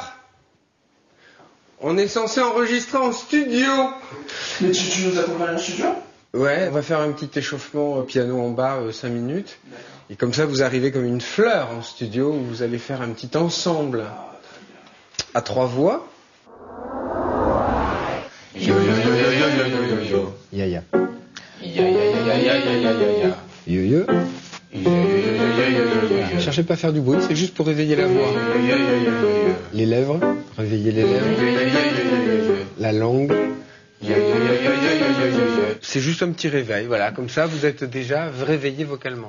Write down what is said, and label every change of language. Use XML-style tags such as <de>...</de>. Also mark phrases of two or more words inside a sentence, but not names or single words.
<fr>On est censé enregistrer en studio. Mais tu nous accompagnes en studio? Ouais, on va faire un petit échauffement piano en bas, 5 minutes. Et comme ça, vous arrivez comme une fleur en studio où vous allez faire un petit ensemble à 3 voix. Yo yo yo yo yo yo yo yo yo. Ya ya. Ya ya ya ya ya ya ya ya ya. Yo yo. Cherchez pas à faire du bruit, c'est juste pour réveiller la voix. Les lèvres, réveiller les lèvres. La langue. C'est juste un petit réveil, voilà, comme ça vous êtes déjà réveillé vocalement.</fr>